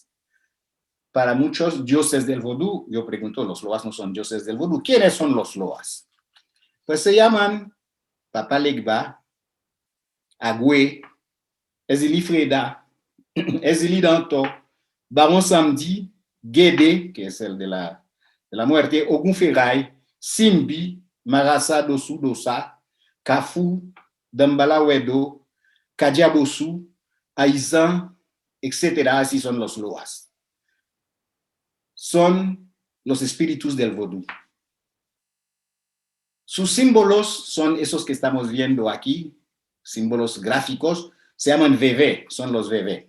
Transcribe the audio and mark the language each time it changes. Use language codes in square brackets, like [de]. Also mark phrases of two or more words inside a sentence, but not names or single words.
[es] Para muchos dioses del vodú, yo pregunto, los loas no son dioses del vodú. ¿Quiénes son los loas? Pues se llaman Papa Legba, Agüe, Ezili Freda, Ezili Danto, Baron Samedi, Guédé, que es el de la muerte, Ogun Ferray, Simbi, Marasa Dosu Dosa, Kafu, Dambala Wedo, Kadiabosu, Aizan, etc. Así son los loas. Son los espíritus del vodú. Sus símbolos son esos que estamos viendo aquí, símbolos gráficos, se llaman VV, son los VV.